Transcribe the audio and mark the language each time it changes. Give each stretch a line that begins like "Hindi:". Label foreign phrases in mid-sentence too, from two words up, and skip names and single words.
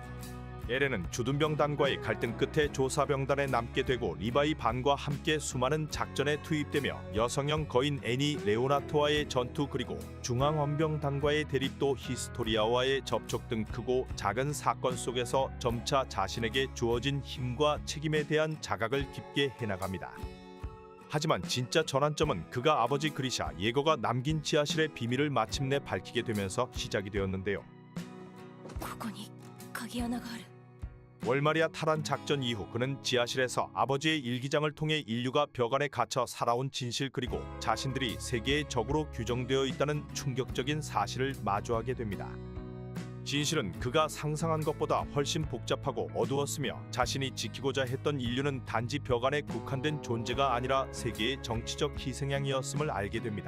Korean: 에렌은 주둔병단과의 갈등 끝에 조사병단에 남게 되고 리바이 반과 함께 수많은 작전에 투입되며 여성형 거인 애니 레오나토와의 전투, 그리고 중앙원병단과의 대립도 히스토리아와의 접촉 등 크고 작은 사건 속에서 점차 자신에게 주어진 힘과 책임에 대한 자각을 깊게 해나갑니다. 하지만 진짜 전환점은 그가 아버지 그리샤 예거가 남긴 지하실의 비밀을 마침내 밝히게 되면서 시작이 되었는데요.
Japanese: ここに鍵穴がある。
Korean: 월마리아 탈환 작전 이후 그는 지하실에서 아버지의 일기장을 통해 인류가 벽 안에 갇혀 살아온 진실, 그리고 자신들이 세계의 적으로 규정되어 있다는 충격적인 사실을 마주하게 됩니다. 진실은 그가 상상한 것보다 훨씬 복잡하고 어두웠으며, 자신이 지키고자 했던 인류는 단지 벽 안에 국한된 존재가 아니라 세계의 정치적 희생양이었음을 알게 됩니다.